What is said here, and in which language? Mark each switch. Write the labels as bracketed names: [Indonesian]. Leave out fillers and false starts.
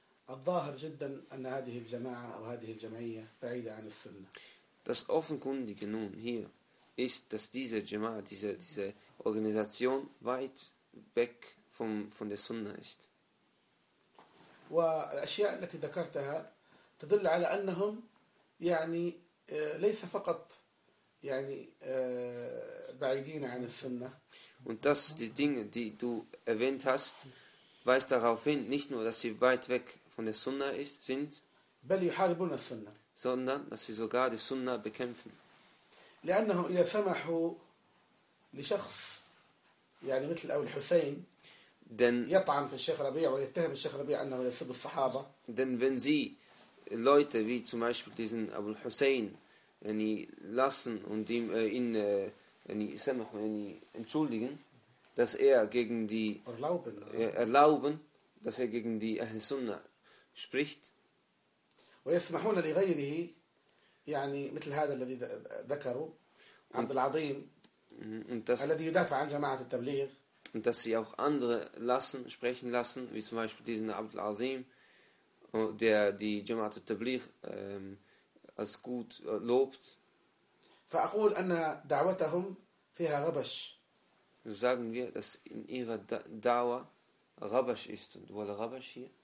[Arabic] الظاهر جدا أن هذه الجماعة أو هذه الجمعية بعيدة عن السنة. [German] Das offenkundige nun hier ist, dass diese Jamaa, diese Organisation weit weg von der Sunna ist. [Arabic] والأشياء التي ذكرتها تدل على أنهم يعني ليس فقط يعني بعيدين عن السنة. [German] Und dass die Dinge, die du erwähnt hast, weist darauf hin, nicht nur, dass sie weit weg von der Sunna sind, [Arabic] بل يحاربون السنة. [German] Sondern dass sie sogar die Sunna bekämpfen. [Arabic] لأنهم إذا سمحوا لشخص يعني مثل أبو الحسين يطعن في الشيخ ربيع ويتهم الشيخ ربيع أنه يسب الصحابة. [German] Denn wenn sie Leute wie zum Beispiel diesen Abu al-Hussein يعني lassen und ihm ihn يعني [Arabic] سمحوا [German] يعني entschuldigen, dass er gegen die erlauben, dass er gegen die Ahl Sunna spricht. [Arabic] ويسمحون لغيره يعني مثل هذا الذي ذكروا عبد العظيم الذي يدافع عن جماعة التبليغ. [German] Und dass sie auch andere lassen, sprechen lassen, wie zum Beispiel diesen Abd al-Azim, der die Jamaat al-Tabligh als gut lobt. [Arabic] فأقول أن دعوتهم فيها غبش. [German] So sagen wir, dass in ihrer Dawa غبش ist. Und wo غبش hier?